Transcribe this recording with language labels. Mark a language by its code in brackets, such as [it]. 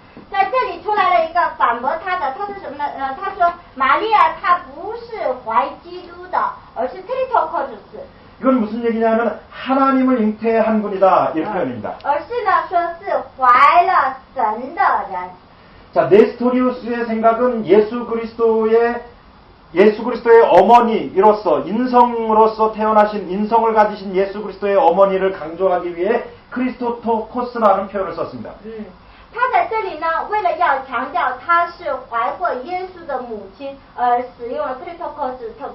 [zh] 在这里出来了一个反驳他的，他是什么呢？他说玛利亚她不是怀基督的，而是特里托科斯。 [ko] 이건 무슨 얘기냐면 하나님을 잉태한 분이다 이 표현입니다. [zh] 而是呢，说是怀了神的人。 [ko] 자, 네스토리우스의 생각은 예수 그리스도의 어머니로서 인성으로서 태어나신 인성을 가지신 예수 그리스도의 어머니를 강조하기 위해 크리스토토코스라는 표현을 썼습니다. [zh] 他在这里呢，为了要强调他是怀过耶稣的母亲，而使用了特里托科斯